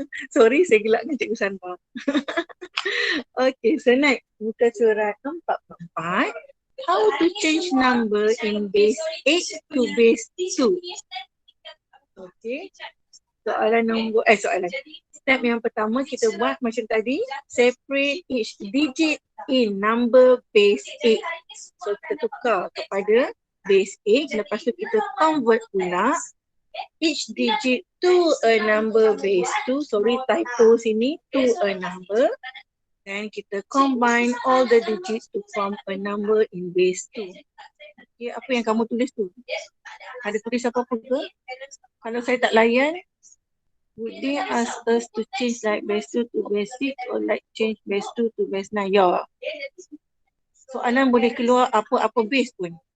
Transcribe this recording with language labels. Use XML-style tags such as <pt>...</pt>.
<ms>Sorry, saya gelakkan Cikgu Sandra.</ms> <en>Okay, so next</en> <ms>muka surat</ms> <en>44. How to change number in base 8 to base 2. Okay.</en> <ms>Soalan.</ms> <en>Step</en> <ms>yang pertama kita buat macam tadi,</ms> <en>separate each digit in number base 8. So</en> <ms>kita tukar kepada</ms> <en>base 8,</en> <ms>lepas tu kita</ms> <en>convert</en> <ms>pula</ms> <en>each digit to a number base 2. Sorry, typo</en> <ms>sini,</ms> <en>to a number.</en> <ms>Dan kita</ms> <en>combine all the digits to form a number in base 2.</en> <ms>Okay, apa yang kamu tulis tu? Ada tulis apa-apa ke? Kalau saya tak layan,</ms> <en>would they ask us to change like base 2 to base 6 or like change base 2 to base 9?</en> <ms>Ya. Soalan boleh keluar apa-apa base pun.</ms>